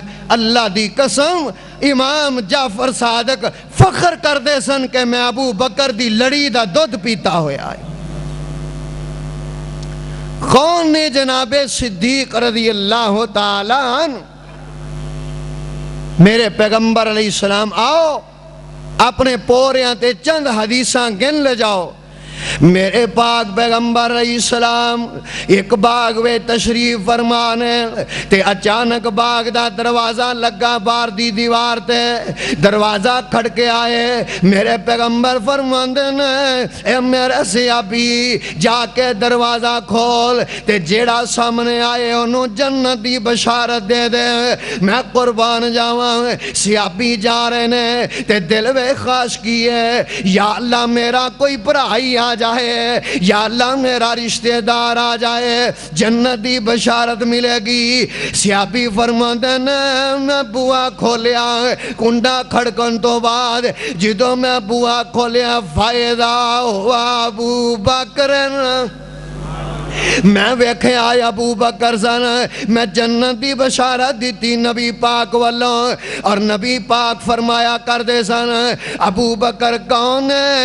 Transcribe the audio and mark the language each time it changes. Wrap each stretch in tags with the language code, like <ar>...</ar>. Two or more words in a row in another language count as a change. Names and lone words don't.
<pa>اللہ دی قسم امام جعفر صادق فخر کر دے سن کہ میں ابو بکر دی لڑی دا دودھ پیتا ہویا ہے. کون نے؟ جناب صدیق رضی اللہ تعالیٰ عنہ. میرے پیغمبر علیہ السلام آؤ اپنے پوریاں تے چند حدیثاں گن لے جاؤ. میرے پاک پیغمبر علیہ السلام ایک باغ وے تشریف فرمانے تے اچانک باغ دا دروازہ لگا باہر دی دیوار تے. دروازہ کھڑکے آئے. میرے پیغمبر فرماندے نے اے میرے صحابی جا کے دروازہ کھول تے جیڑا سامنے آئے انہوں جنت دی بشارت دے دے. میں قربان جاواں. صحابی جا رہے نے تے دل وے خواہش کیے یا اللہ میرا کوئی بھرائی آ جائے، یا اللہ میرا رشتہ دار آ جائے، جنت دی بشارت ملے گی. صحابی فرماندے نے میں بوا کھولیا. کنڈا کھڑکن تو بعد جدوں میں بوا کھولیا فائدہ ہوا ابو بکر. میں ویکھے آیا ابو بکر سن. میں جنت دی بشارت دیتی نبی پاک والوں اور نبی پاک فرمایا کر دے سن ابو بکر کون ہے؟</pa>